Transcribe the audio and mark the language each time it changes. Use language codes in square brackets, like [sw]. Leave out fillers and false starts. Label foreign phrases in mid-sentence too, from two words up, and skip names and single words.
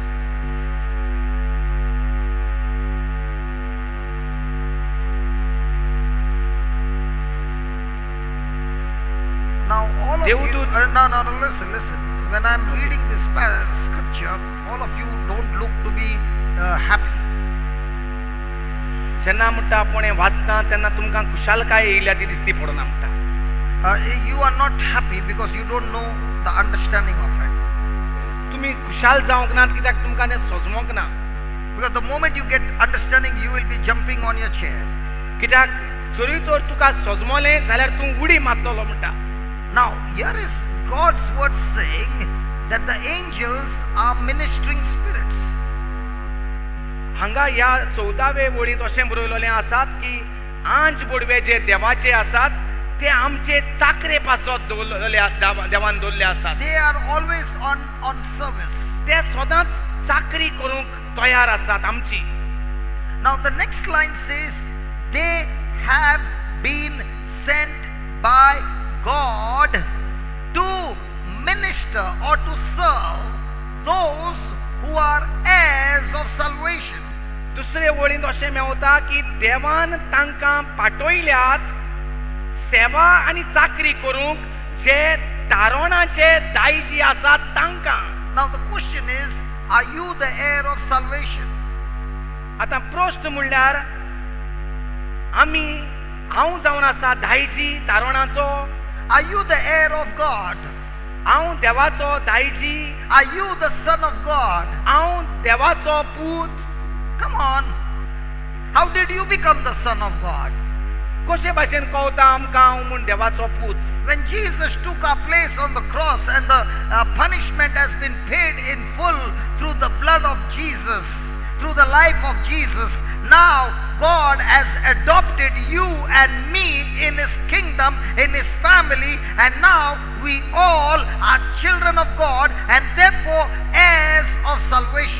[en] Now all of you, no, listen. When I'm reading this scripture, all of you don't look to be happy. [kok] जेन्ना म्हणटा आपण हें वाचता तेन्ना तुमकां खुशालकाय येयल्या ती दिसती पडना म्हणटा. [en] You are not happy because you don't know the understanding of it. [kok] तुमी खुशाल जावंक नात कित्याक तुमकां तें सजमोंक ना. [en] Because the moment you get understanding, you will be jumping on your chair. [kok] कित्याक जरी तर तुका सजमोलें जाल्यार तूं उडी मारतलो म्हणटा. [en] Now here is God's word saying that the angels are ministering spirits. [kok] हांगा ह्या 14वे वळींत अशें बरयलेलें आसात की आंज बोडवे जे देवाचे आसात ते आमचे चाकरे पासत देवान दवरले आसात. [en] They are always on service. [kok] ते सदांच चाकरी करूंक तयार आसात आमची. [en] Now the next line says they have been sent by God to minister or to serve those who are heirs of salvation. [kok] दुसरे वळींत अशें मेवता की देवान तांकां पाठयल्यात सेवा आनी चाकरी करूंक जे तारोणाचे दायजी आसात तांकां. [en] Now the question is, are you the heir of salvation? [kok] आतां प्रश्न म्हणल्यार आमी हांव जावन आसा दायजी तारोणाचो. [en] Are you the heir of God? [kok] हांव देवाचो दायजी. [en] Are you the son of God? [kok] हांव देवाचो पूत. [en] Come on. How did you become the son of God? [kok] कशे भाशेन कळटा आमकां हांव म्हूण देवाचो पूत. [en] When Jesus took our place on the cross and the punishment has been paid in full through the blood of Jesus, through the life of Jesus, now God has adopted you and me in His kingdom, in His family, and now we all are children of God and therefore heirs of salvation.